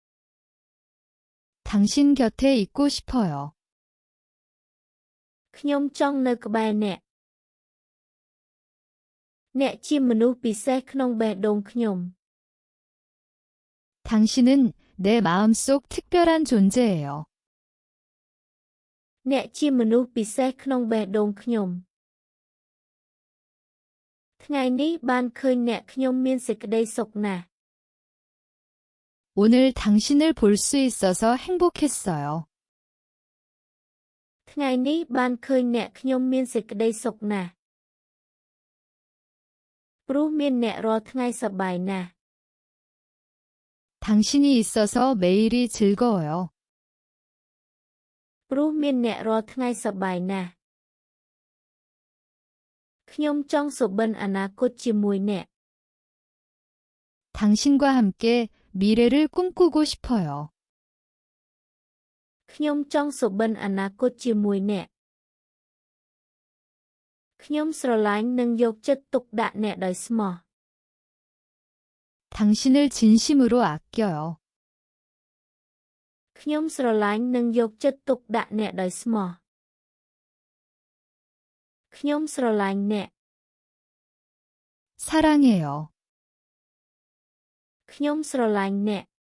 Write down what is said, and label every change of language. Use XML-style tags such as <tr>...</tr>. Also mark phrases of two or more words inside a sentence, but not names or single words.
<ko>당신 곁에 있고 싶어요.</ko> <km>ខ្ញុំចង់នៅក្បែរអ្នក អ្នកជាមនុស្សពិសេសក្នុងបេះដូងខ្ញុំ</km> <ko>당신은 내 마음속 특별한 존재예요.</ko> <km>អ្នកជាមនុស្សពិសេសក្នុងបេះដូងខ្ញុំ ថ្ងៃនេះបានឃើញអ្នកខ្ញុំមានសេចក្តីសុខណាស់</km> <ko>오늘 당신을 볼 수 있어서 행복했어요.</ko> <km>ថ្ងៃនេះបានឃើញអ្នកខ្ញុំមានសេចក្តីសុខណាស់ ព្រោះមានអ្នករាល់ថ្ងៃសប្បាយណាស់</km> <ko>당신이 있어서 매일이 즐거워요.</ko> <km>ព្រោះមានអ្នករាល់ថ្ងៃសប្បាយណាស់ ខ្ញុំចង់សុបិនអនាគតជាមួយអ្នក</km> <ko>당신과 함께 미래를 꿈꾸고 싶어요.</ko> <km>ខ្ញុំចង់សុបិនអនាគតជាមួយអ្នក ខ្ញុំស្រឡាញ់និងយកចិត្តទុកដាក់អ្នកដោយស្មោះ</km> <ko>당신을 진심으로 아껴요.</ko> <km>ខ្ញុំស្រឡាញ់និងយកចិត្តទុកដាក់អ្នកដោយស្មោះខ្ញុំស្រឡាញ់អ្នក</km> <ko>사랑해요.</ko> <km>ខ្ញុំស្រឡាញ់អ្នក</km>